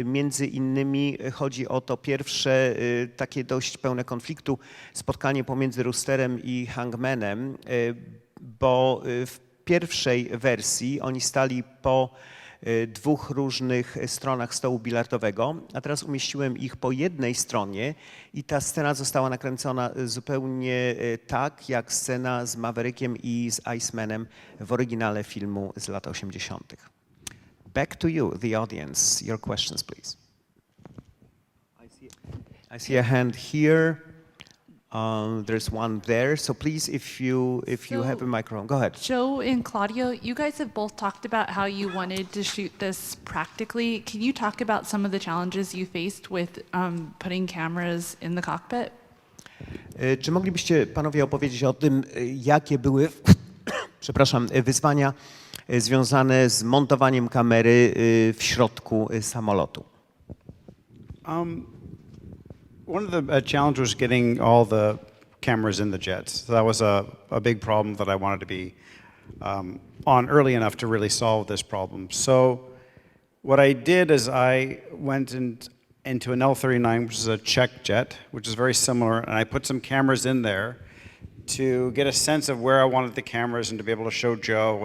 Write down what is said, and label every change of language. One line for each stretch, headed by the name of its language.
Polish: Między innymi chodzi o to pierwsze takie dość pełne konfliktu spotkanie pomiędzy Roosterem i Hangmanem, bo w pierwszej wersji oni stali po dwóch różnych stronach stołu bilardowego, a teraz umieściłem ich po jednej stronie i ta scena została nakręcona zupełnie tak, jak scena z Maverickiem i z Icemanem w oryginale filmu z lat 80.
English: Back to you, the audience. Your questions, please. I see a hand here. There's one there. So please, if you have a microphone, go ahead. Joe and Claudio, you guys have both talked about how you wanted to shoot this practically. Can you talk about some of the challenges you faced with putting cameras in the cockpit?
Polish: Czy moglibyście panowie opowiedzieć o tym, jakie były, przepraszam, wyzwania związane z montowaniem kamery w środku samolotu?
English: One of the challenges was getting all the cameras in the jets. So that was a big problem that I wanted to be on early enough to really solve this problem. So what I did is I went into an L-39, which is a Czech jet, which is very similar, and I put some cameras in there to get a sense of where I wanted the cameras and to be able to show Joe.